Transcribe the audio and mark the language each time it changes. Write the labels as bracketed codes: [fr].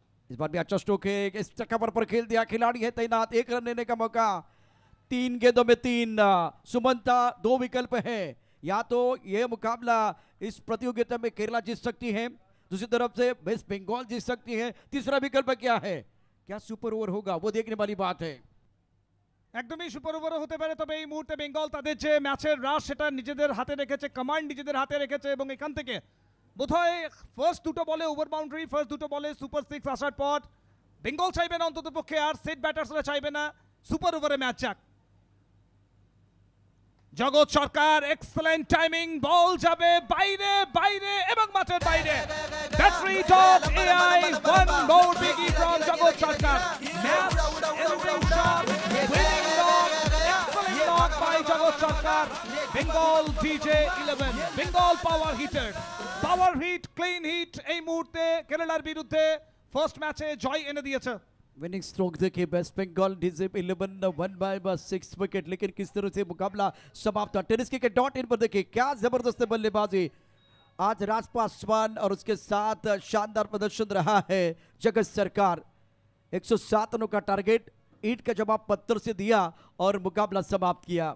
[hi] इस बार भी अच्छा स्ट्रोक है, इस कवर पर खेल दिया, खिलाड़ी है तैनात, 1 रन लेने का मौका। 3 गेंदों में 3, सुमंता 2 विकल्प है, या तो यह मुकाबला इस प्रतियोगिता में केरला जीत सकती है, दूसरी तरफ से वेस्ट बंगाल जीत सकती है, तीसरा विकल्प क्या है, क्या सुपर ओवर होगा, वो देखने वाली बात है। [bn] একদমই সুপার ওভারও হতে পারে, তবে এই মুহূর্তে বেঙ্গল তাদের যে ম্যাচের রাশ সেটা নিজেদের হাতে রেখেছে, কমান্ড নিজেদের হাতে রেখেছে এবং এখান থেকে বোধহয় ফার্স্ট দুটো বলে ওভার বাউন্ডারি, ফার্স্ট দুটো বলে সুপার 6 আসার পর বেঙ্গল চাইবে না অন্তত পক্ষে আর সেট ব্যাটার্সরা চাইবে না সুপার ওভারে ম্যাচ যাক। জগৎ সরকার এক্সেলেন্ট টাইমিং, বল যাবে বাইরে বাইরে এবং মাঠের বাইরে। Battery dot AI, [en] one more biggie from [bn] জগৎ সরকার। [en] Match ending shot, winning lock, excellent lock by Jagat Sarkar. [bn] Bengal TJ11 Bengal power hitter, পাওয়ার হিট, ক্লিন হিট এই মুহূর্তে কেরালার বিরুদ্ধে ফার্স্ট ম্যাচে জয় এনে দিয়েছে। [hi] विनिंग स्ट्रोक देखिए waste Bengal TJ11 1 bye 6 wicket, लेकिन किस तरह से मुकाबला समाप्त हुआ। टेनिस क्रिकेट डॉट इन पर देखिए क्या जबरदस्त बल्लेबाजी आज राज पासवान और उसके साथ शानदार प्रदर्शन रहा है जगत सरकार। 107 रनों का टारगेट ईंट का जवाब पत्थर से दिया और मुकाबला समाप्त किया।